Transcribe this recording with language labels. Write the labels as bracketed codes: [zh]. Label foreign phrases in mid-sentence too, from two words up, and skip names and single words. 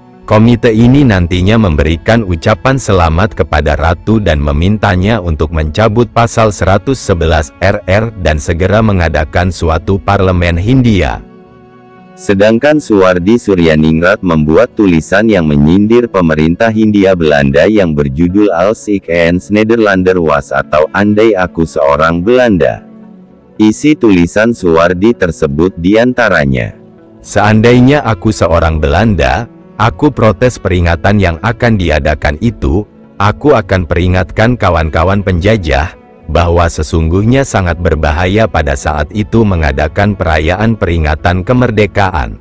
[id] Komite ini nantinya memberikan ucapan selamat kepada Ratu dan memintanya untuk mencabut pasal 111 RR dan segera mengadakan suatu parlemen Hindia. Sedangkan Suwardi Suryaningrat membuat tulisan yang menyindir pemerintah Hindia Belanda yang berjudul Als ik eens Nederlander was atau Andai Aku Seorang Belanda. Isi tulisan Suwardi tersebut diantaranya, "Seandainya aku seorang Belanda, aku protes peringatan yang akan diadakan itu. Aku akan peringatkan kawan-kawan penjajah bahwa sesungguhnya sangat berbahaya pada saat itu mengadakan perayaan peringatan kemerdekaan.